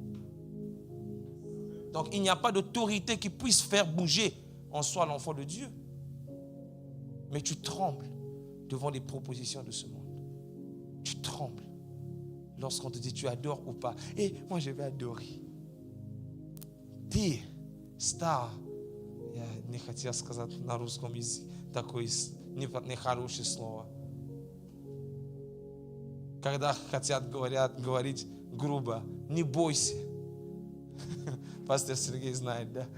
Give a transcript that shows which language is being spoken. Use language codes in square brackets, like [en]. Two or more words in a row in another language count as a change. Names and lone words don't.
[fr] Donc il n'y a pas d'autorité qui puisse faire bouger en soi l'enfant de Dieu. Mais tu trembles devant les propositions de ce monde. Tu trembles lorsqu'on te dit tu adores ou pas. Et moi je vais adorer. [ru] Ты, star, я не хотел сказать на русском языке такое нехорошее слово. Когда хотят говорить грубо, не бойся. Пастор Сергей знает, да?